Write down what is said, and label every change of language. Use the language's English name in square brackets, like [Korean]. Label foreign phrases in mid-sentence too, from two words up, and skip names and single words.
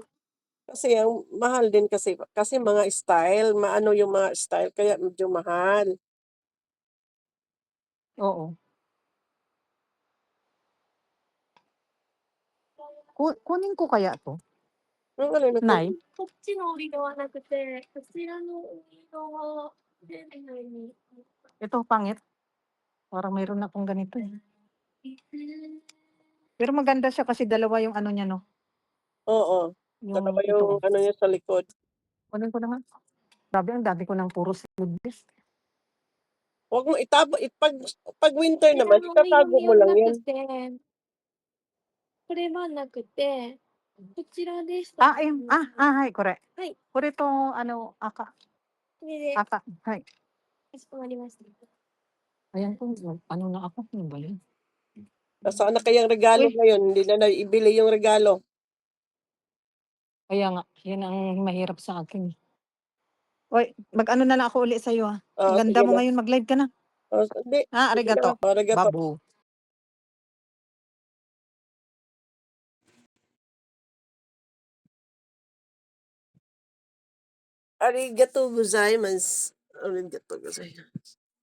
[Filipino] kasi ang mahal din kasi mga style, maano yung mga style kaya medyo mahal. Oo. Kunin ko kaya 'to? Ang alin na Nay? [Japanese] こっちの折りではなくて、こちらの折り側でに。 [Filipino] Ito pangit, parang meron akong ganito, eh. Pero maganda siya kasi dalawa yung ano niya 'no, Oo, dalawa yung ito, yung oh. ano niya sa likod. Kunin ko na nga. Grabe ang dami ko ng puro sleeveless. Wag mo 'pag winter [Japanese] こちら [Filipino] naman [Japanese] の折り [Filipino] itatago [Japanese] 紙 [Filipino] mo [Japanese] は [Filipino] lang [Japanese] な [Filipino] yan. [Japanese] くて、これはなくて、こちらでしたら。はい、これ。はい。これと赤。これで赤、はい。かしこまりました。 [Filipino] Ayan po, ano na ako, ano ba 'yun? Nasaan na kayang regalo Uy, ngayon, hindi na naibili yung regalo. kaya nga, 'yan ang mahirap sa akin, eh. Uy, mag-ano na lang ako uli sa'yo, Ang Oo, ganda sige mo na. ngayon, mag-live ka na. Hindi, sige na, Arigato. arigato. Babu. [Japanese] ありがとうございます. ありがとうございます.